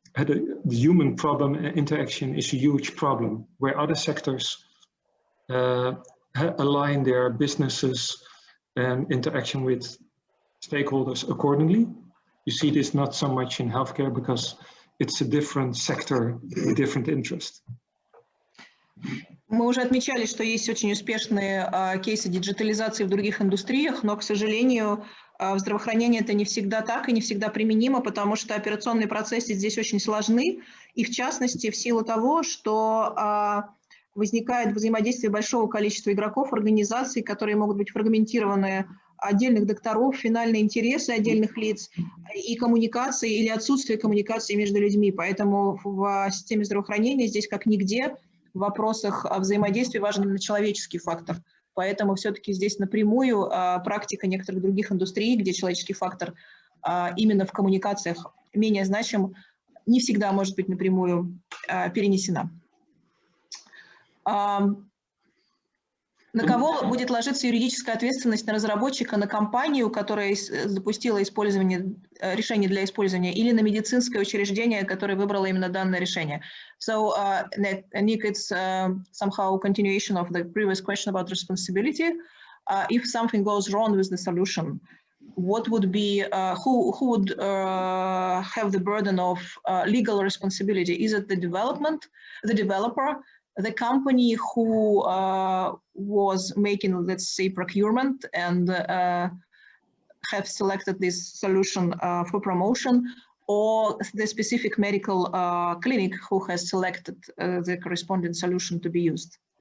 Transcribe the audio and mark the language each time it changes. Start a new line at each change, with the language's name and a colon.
English: The human problem interaction is a huge problem where other sectors align their businesses and interaction with stakeholders accordingly. You see this not so much in healthcare because it's a different sector with different interest.
Russian: Мы уже отмечали, что есть очень успешные кейсы диджитализации в других индустриях, но, к сожалению, в здравоохранении это не всегда так и не всегда применимо, потому что операционные процессы здесь очень сложны, и в частности в силу того, что возникает взаимодействие большого количества игроков, организаций, которые могут быть фрагментированы, отдельных докторов, финальные интересы отдельных лиц и коммуникации или отсутствие коммуникации между людьми. Поэтому в системе здравоохранения здесь как нигде в вопросах взаимодействия важен именно человеческий фактор. Поэтому все-таки здесь напрямую практика некоторых других индустрий, где человеческий фактор именно в коммуникациях менее значим, не всегда может быть напрямую перенесена. На кого будет ложиться юридическая ответственность, на разработчика, на компанию, которая запустила решение для использования, или на медицинское учреждение, которое выбрало именно данное решение?
English: So, Nick, it's somehow a continuation of the previous question about responsibility. If something goes wrong with the solution, what would be, who would have the burden of legal responsibility? Is it the developer, the company who was making, let's say, procurement and have selected this solution for promotion, or the specific medical clinic who has selected the corresponding solution to be used?